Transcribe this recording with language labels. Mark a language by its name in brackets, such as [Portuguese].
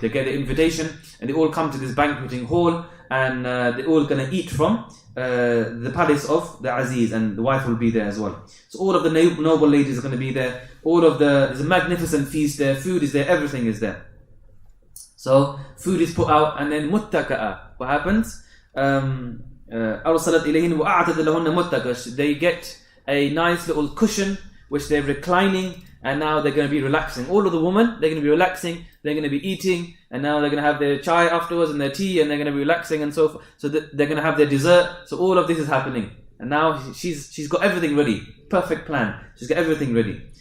[English] They get the invitation and they all come to this banqueting hall, and they're all going to eat from the palace of the Aziz, and the wife will be there as well. So all of the noble ladies are going to be there. There's a magnificent feast there, food is there, everything is there. So food is put out, and then muttaka'a. What happens? [Arabic] أرسلت إليهن وأعتد لهن متكأ. [English] They get a nice little cushion which they're reclining, and now they're going to be relaxing. All of the women, they're going to be relaxing, they're going to be eating, and now they're going to have their chai afterwards and their tea, and they're going to be relaxing and so forth. So they're going to have their dessert. So all of this is happening. And now she's got everything ready. Perfect plan. She's got everything ready.